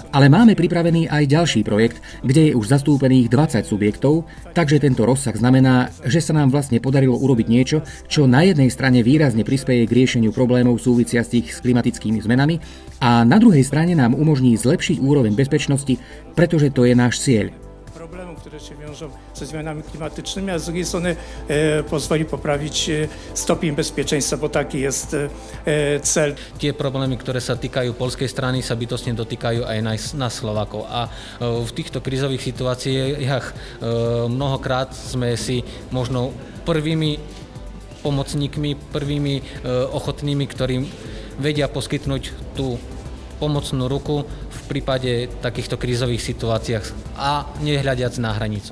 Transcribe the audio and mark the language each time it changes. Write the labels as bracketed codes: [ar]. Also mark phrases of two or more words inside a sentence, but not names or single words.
[sk] Ale máme pripravený aj ďalší projekt, kde je už zastúpených 20 subjektov, takže tento rozsah znamená, že sa nám vlastne podarilo urobiť niečo, čo na jednej strane výrazne prispeje k riešeniu problémov súvisiacich s klimatickými zmenami a na druhej strane nám umožní zlepšiť úroveň bezpečnosti, pretože to je náš cieľ. [pl] Które się wiążą ze zmianami klimatycznymi, a z drugiej strony pozwoli poprawić stopień bezpieczeństwa, bo taki jest cel. [sk] Tie problémy, ktoré sa týkajú poľskej strany, sa bytostne dotýkajú aj nás Slovákov. A v týchto krízových situáciách mnohokrát sme si možno prvými pomocníkmi, prvými ochotnými, ktorým vedia poskytnúť tú pomocnú ruku v prípade takýchto krízových situáciách a nehľadiac na hranicu.